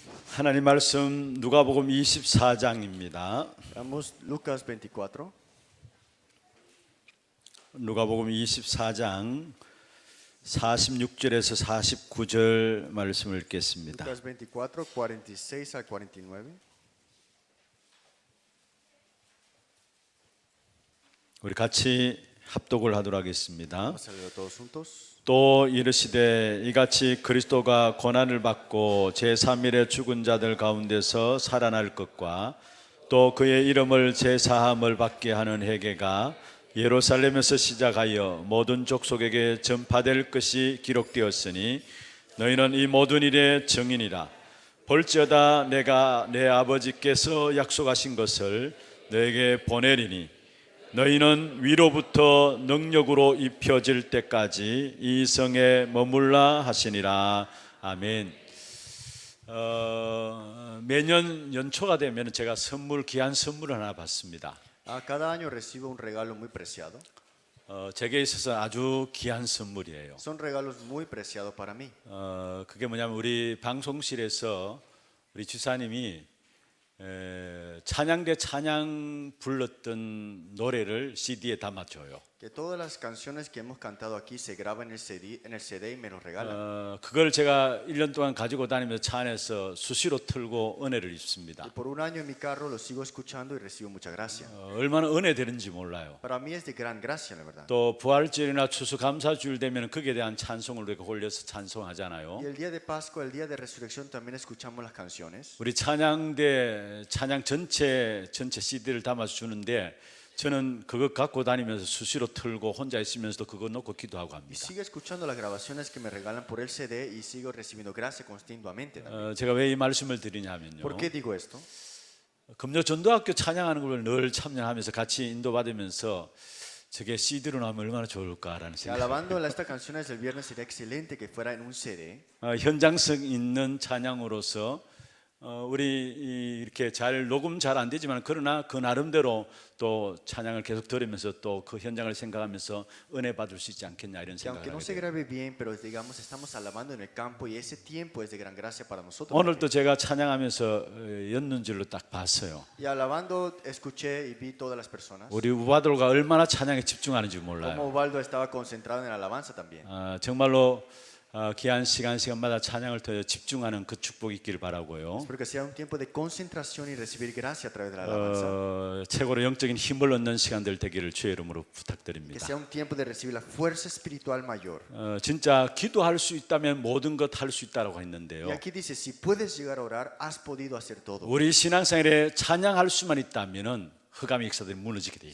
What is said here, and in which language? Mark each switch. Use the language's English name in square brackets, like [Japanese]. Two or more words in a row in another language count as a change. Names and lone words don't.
[Korean] 하나님 말씀 누가복음 24장입니다. [Spanish] Veamos Lucas 24, [Korean] 누가복음 24장 46절에서 49절 말씀을 읽겠습니다. [Spanish] Lucas 24, 46 al 49. [Korean] 우리 같이 합독을 하도록 하겠습니다. [Spanish] Vamos a leerlo todos juntos. [Korean] 또 이르시되 이같이 그리스도가 고난을 받고 제3일에 죽은 자들 가운데서 살아날 것과 또 그의 이름을 제사함을 받게 하는 회개가 예루살렘에서 시작하여 모든 족속에게 전파될 것이 기록되었으니 너희는 이 모든 일의 증인이라. 볼지어다 내가 내 아버지께서 약속하신 것을 너에게 보내리니 너희는 위로부터 능력으로 입혀질 때까지 이 성에 머물라 하시니라. 아멘. 매년 연초가 되면 제가 귀한 선물을 하나 받습니다. [Spanish] Cada año recibo un regalo muy preciado. [Korean] 제게 있어서 아주 귀한 선물이에요. [Spanish] Son regalos muy preciados para mí. [Korean] 그게 뭐냐면 우리 방송실에서 우리 주사님이 찬양대 찬양 불렀던 노래를 CD에 담아줘요. [Spanish] Que todas las canciones que hemos cantado aquí se graban en el CD y me los regalan. [Korean] 그걸 제가 1년 동안 가지고 다니면서 차 안에서 수시로 틀고 은혜를 입습니다. [Spanish] Y por un año en mi carro lo sigo escuchando y recibo mucha gracia. [Korean] 얼마나 은혜 되는지 몰라요. [Spanish] Para mí es de gran gracia, la verdad. [Korean] 또 부활절이나 추수감사주일 되면 거기에 대한 찬송을 우리가 올려서 찬송하잖아요. [Spanish] Y el día de Pascua, el día de Resurrección, también escuchamos las canciones. [Korean] 우리 찬양대 찬양 전체 CD를 담아서 주는데 저는 그거 갖고 다니면서 수시로 틀고 혼자 있으면서도 그거 놓고 기도하고 [Spanish] Y [Korean] 합니다. [Spanish] sigo escuchando las grabaciones que me regalan por el CD y sigo recibiendo gracia continuamente también. [Korean] 제가 왜 이 말씀을 드리냐면요. [Spanish] ¿Por qué digo esto? [Korean] 금요 전도학교 찬양하는 걸 늘 참여하면서 같이 인도받으면서 저게 CD로 나오면 얼마나 좋을까라는 생각. [Spanish] Alabando estas canciones del viernes sería excelente que fuera en un CD. [Korean] 현장성 있는 찬양으로서 우리 이렇게 잘 녹음 잘 안 되지만 그러나 그 나름대로 또 찬양을 계속 들으면서 또 그 현장을 생각하면서 은혜 받을 수 있지 않겠냐 이런 [Spanish] Que aunque [Korean] 생각을 [Spanish] no [Korean] 하게 [Spanish] se [Korean] 돼요. [Spanish] grabe bien, pero digamos estamos alabando en el campo y ese tiempo es de gran gracia para nosotros. [Korean] 오늘도 제가 찬양하면서 였는 줄로 딱 봤어요. [Spanish] Y alabando escuché y vi todas las personas. [Korean] 우리 우바돌가 얼마나 찬양에 집중하는지 [Spanish] Como [Korean] 몰라요. [Spanish] Ubaldo estaba concentrado en la alabanza también. [Korean] 정말로 귀한 시간마다 찬양을 더 집중하는 그 축복이 있길 바라고요. [Spanish] Espero que sea un tiempo de concentración y recibir gracia a través de la alabanza. [Korean] 최고로 영적인 힘을 얻는 시간들 되기를 주의 이름으로 [Spanish] Que [Korean] 부탁드립니다. [Spanish] sea un tiempo de recibir la fuerza espiritual mayor. [Korean] 진짜 기도할 수 있다면 모든 것 할 수 있다라고 [Spanish] Y [Korean] 했는데요. [Spanish] aquí dice, si puedes llegar a orar, has podido hacer todo. [Korean] 우리 신앙생활에 찬양할 수만 있다면은 흑암의 역사들이 무너지게 돼